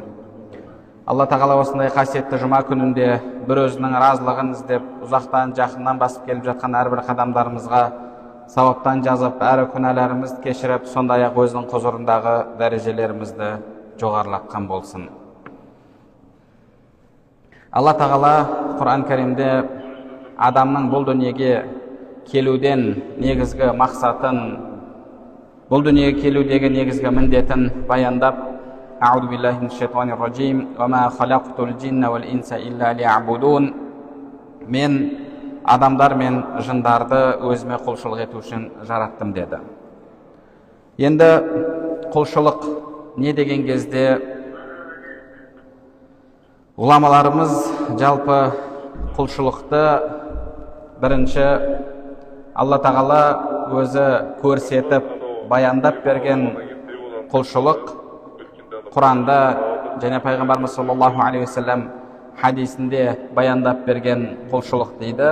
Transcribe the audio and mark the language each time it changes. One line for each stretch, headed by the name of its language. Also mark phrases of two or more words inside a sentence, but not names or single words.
Kazakh: Алла тағала осындай қасиетті жұма күнінде бір өзінің разылығын іздеп, ұзақтан жақыннан басып келіп жатқан әрбір қадамдарымызға сауаптан жазып, әрі күнәларымызды кешіріп, сондай-ақ өзінің құзырындағы дәрежелерімізді жоғарылатқан болсын. Алла тағала Құран кәрімде адамның бұл дүниеге келуден негізгі мақсатын, бұл дүниеге келудегі негізгі міндетін баяндап,
Arabic: أعوذ بالله من الشيطان الرجيم وما خلقت الجن والإنس إلا ليعبدون.
Kazakh: Мен адамдар мен жындарды өзіме құлшылық ету үшін жараттым деді. Енді құлшылық не деген кезде ғұламаларымыз жалпы құлшылықты бірінші Алла тағала өзі көрсетіп, баяндап берген құлшылық Құранда және пайғамбарымыз
Arabic: صلى الله عليه وسلم
Kazakh: хадисінде баяндап берген құлшылық дейді.